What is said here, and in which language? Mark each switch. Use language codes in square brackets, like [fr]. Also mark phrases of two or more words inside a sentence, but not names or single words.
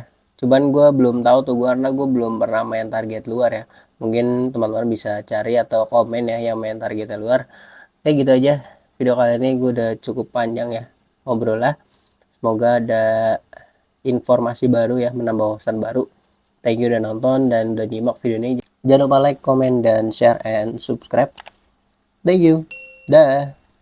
[id] Cuman gue belum tahu tuh, karena gue belum pernah main target luar ya. Mungkin teman-teman bisa cari atau komen ya yang main targetnya luar. Kayak gitu aja video kali ini, gue udah cukup panjang ya ngobrol lah. Semoga ada informasi baru ya, menambah wawasan baru. [en] Thank you [id] udah nonton dan udah nyimak video ini. Jangan lupa [en] like, comment, [id] dan [en] share, and subscribe. Thank you. [id] Dah.